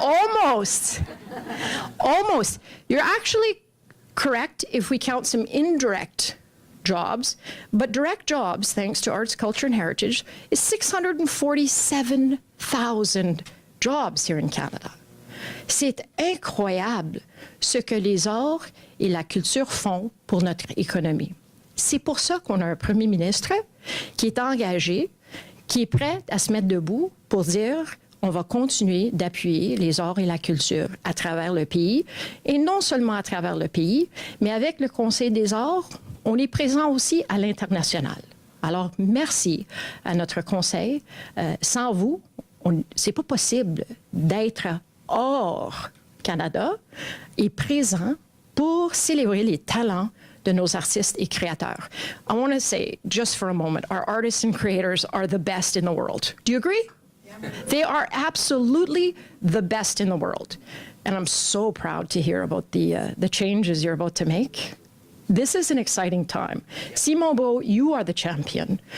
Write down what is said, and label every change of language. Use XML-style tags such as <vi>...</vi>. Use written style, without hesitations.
<en>Almost. Almost. You're actually correct if we count some indirect jobs, but direct jobs, thanks to arts, culture, and heritage, is 647,000 jobs here in Canada.</en> <fr>C'est incroyable ce que les arts et la culture font pour notre économie. C'est pour ça qu'on a un premier ministre qui est engagé, qui est prêt à se mettre debout pour dire on va continuer d'appuyer les arts et la culture à travers le pays. Et non seulement à travers le pays, mais avec le Conseil des arts, on est présent aussi à l'international. Alors, merci à notre Conseil. Sans vous, c'est pas possible d'être hors Canada et présent pour célébrer les talents de nos artistes et créateurs.</fr> <en>I want to say, just for a moment, our artists and creators are the best in the world. Do you agree? Yeah. They are absolutely the best in the world. And I'm so proud to hear about the changes you're about to make. This is an exciting time. Simon Beau, you are the champion.</en>